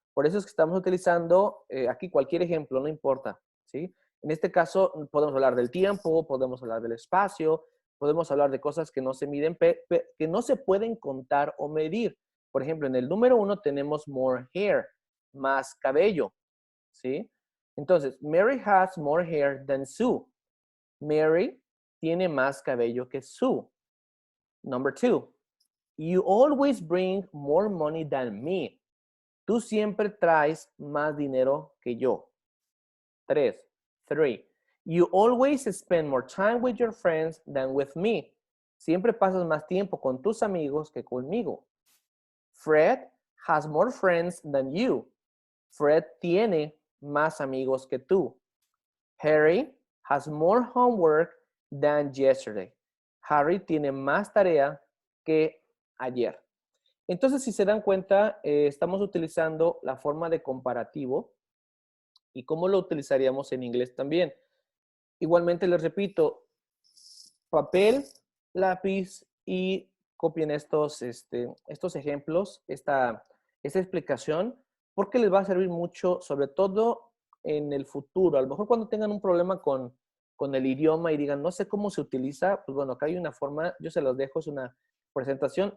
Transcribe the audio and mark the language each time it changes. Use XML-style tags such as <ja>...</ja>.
<es>Por eso es que estamos utilizando aquí cualquier ejemplo, no importa. ¿Sí? En este caso podemos hablar del tiempo, podemos hablar del espacio, podemos hablar de cosas que no se miden, que no se pueden contar o medir. Por ejemplo, en el número 1 tenemos more hair, más cabello. ¿Sí?</es> <en>Entonces, Mary has more hair than Sue.</en> <es>Mary tiene más cabello que Sue.</es> <en>Number 2, you always bring more money than me.</en> <es>Tú siempre traes más dinero que yo.</es> <en>3, you always spend more time with your friends than with me.</en> <es>Siempre pasas más tiempo con tus amigos que conmigo.</es> <en>Fred has more friends than you.</en> <es>Fred tiene más amigos que tú.</es> <en>Harry has more homework than yesterday.</en> <es>Harry tiene más tarea que ayer. Entonces, si se dan cuenta, estamos utilizando la forma de comparativo y cómo lo utilizaríamos en inglés también. Igualmente, les repito, papel, lápiz y copien estos ejemplos, esta explicación, porque les va a servir mucho, sobre todo en el futuro. A lo mejor cuando tengan un problema con el idioma y digan, no sé cómo se utiliza, pues bueno, acá hay una forma, yo se los dejo, es una presentación.</es>